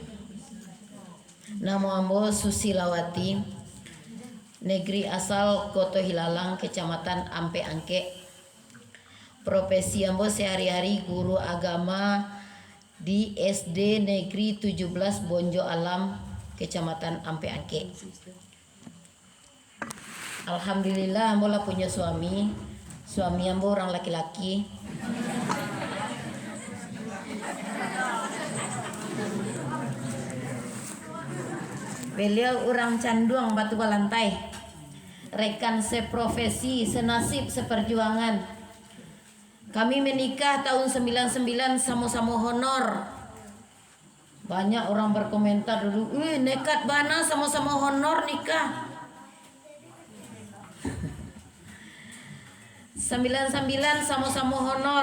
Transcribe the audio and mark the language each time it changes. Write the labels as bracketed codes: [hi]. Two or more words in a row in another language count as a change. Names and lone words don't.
[id] Nama Ambo Susilawati, negeri asal Koto Hilalang, kecamatan Ampe Angke. Profesi Ambo sehari-hari guru agama di SD Negeri 17 Bonjo Alam, kecamatan Ampe Angke. Alhamdulillah Ambo lah punya suami Ambo orang laki-laki. Beliau orang Canduang Batu Balantai, rekan seprofesi, senasib, seperjuangan. Kami menikah tahun 99 sama-sama honor. Banyak orang berkomentar dulu, nekat bana sama-sama honor nikah. 99 sama-sama honor.